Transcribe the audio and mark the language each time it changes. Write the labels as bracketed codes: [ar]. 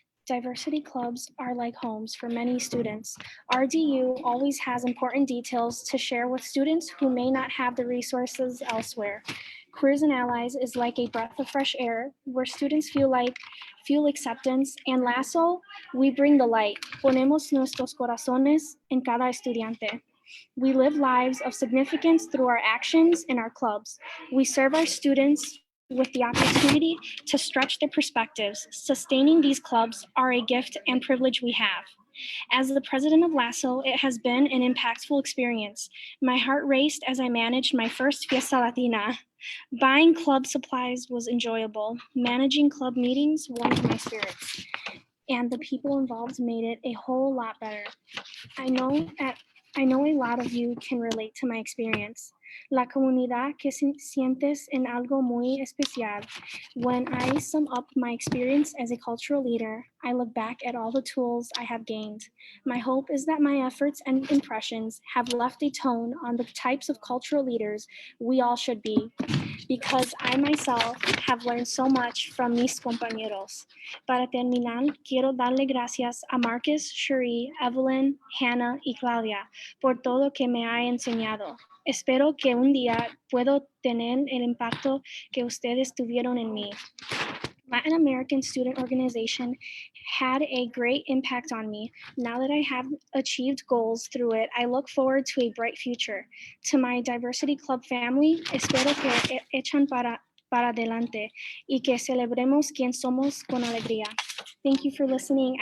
[en] Diversity clubs are like homes for many students. RDU always has important details to share with students who may not have the resources elsewhere. Queers and Allies is like a breath of fresh air where students feel acceptance, and Lasso, we bring the light. [es] Ponemos nuestros corazones en cada estudiante. [en] We live lives of significance through our actions in our clubs. We serve our students with the opportunity to stretch their perspectives. Sustaining these clubs are a gift and privilege we have. As the president of Lasso, it has been an impactful experience. My heart raced as I managed my first Fiesta Latina. Buying club supplies was enjoyable. Managing club meetings warmed my spirits. And the people involved made it a whole lot better. I know a lot of you can relate to my experience. [es] La comunidad que sientes en algo muy especial. [en] When I sum up my experience as a cultural leader, I look back at all the tools I have gained. My hope is that my efforts and impressions have left a tone on the types of cultural leaders we all should be, because I myself have learned so much from [es] mis compañeros. Para terminar, quiero darle gracias a Marcus, Cherie, Evelyn, Hannah y Claudia por todo que me ha enseñado. Espero que un día puedo tener el impacto que ustedes tuvieron en mí. [en] Latin American Student Organization had a great impact on me. Now that I have achieved goals through it, I look forward to a bright future. To my Diversity Club family, [es] espero que echan para adelante y que celebremos quien somos con alegría. [en] Thank you for listening.